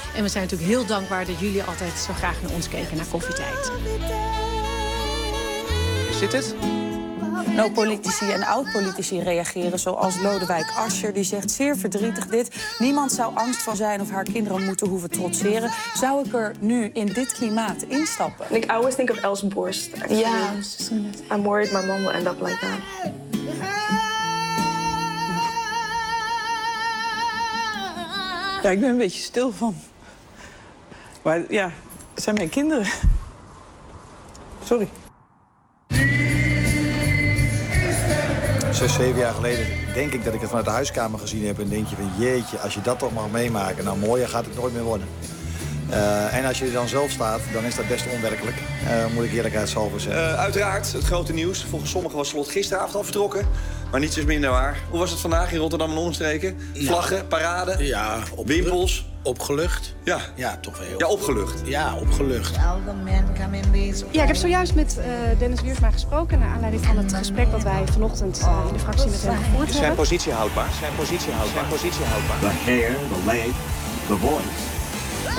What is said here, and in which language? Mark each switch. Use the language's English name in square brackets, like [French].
[Dutch] En we zijn natuurlijk heel dankbaar dat jullie altijd zo graag naar ons keken, naar Koffietijd. Zit het? Nou, politici en oud-politici reageren, zoals Lodewijk Asscher. Die zegt, zeer verdrietig dit. Niemand zou angst van zijn of haar kinderen moeten hoeven trotseren. Zou ik er nu in dit klimaat instappen? [English] Like, I always think of Els Borst. [Dutch] Ja. [English] Yeah. I'm worried my mom will end up like that. [Dutch] Ja, ik ben een beetje stil van. Maar ja, het zijn mijn kinderen. Sorry. 6, 7 jaar geleden denk ik dat ik het vanuit de huiskamer gezien heb. En denk je van jeetje, als je dat toch mag meemaken, nou mooier gaat het nooit meer worden. En als je er dan zelf staat, dan is dat best onwerkelijk. Moet ik eerlijkheidshalve zeggen. Uiteraard, het grote nieuws. Volgens sommigen was Slot gisteravond al vertrokken. Maar niets is minder waar. Hoe was het vandaag in Rotterdam en omstreken? Vlaggen, paraden, ja, wimpels. Opgelucht? Ja. Ja, toch wel heel. Ja, opgelucht. Ja, opgelucht. Ja, ik heb zojuist met Dennis Wiersma gesproken naar aanleiding van het gesprek dat wij vanochtend in de fractie met hem gevoerd hebben. Zijn positie houdbaar. [English] The hair, the leg, the voice.